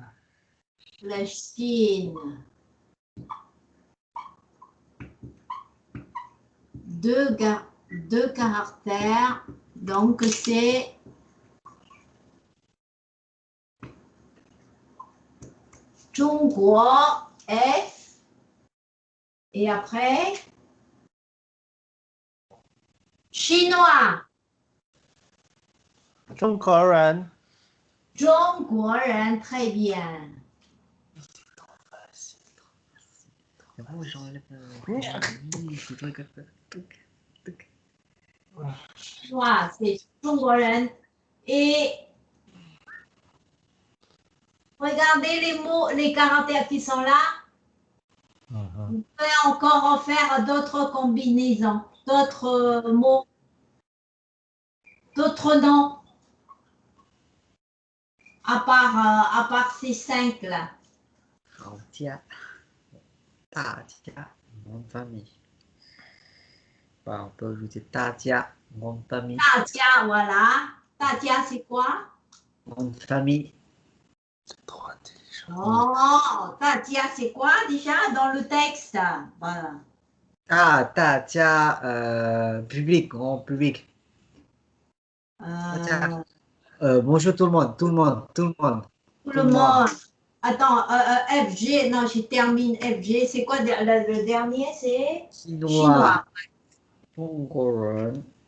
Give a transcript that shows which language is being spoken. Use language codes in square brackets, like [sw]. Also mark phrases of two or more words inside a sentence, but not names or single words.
[fr] La Chine, 2 caractères. Donc, c'est Zhongguo, F. Et après, chinois, [zh] 中国人. 中国人, [fr] très bien. bon j'enlève c'est toi qui Chinois, c'est 中国人. Et regardez les mots, les caractères qui sont là. Vous pouvez encore en faire d'autres combinaisons, d'autres mots, d'autres noms, à part ces 5 là. 好家大家 nom de famille bah, on peut ajouter 大家 nom de famille [zh] 大家, voilà. 大家, [fr] c'est quoi? nom de famille C'est trop intelligent. [zh] Oh, 大家, [fr] c'est quoi déjà dans le texte? Voilà. ah 大家 public grand public bonjour tout le monde tout le monde tout le monde Tout le monde. Attends, FG, non, je termine FG. C'est quoi le dernier? C'est chinois chinois. [zh] 中国人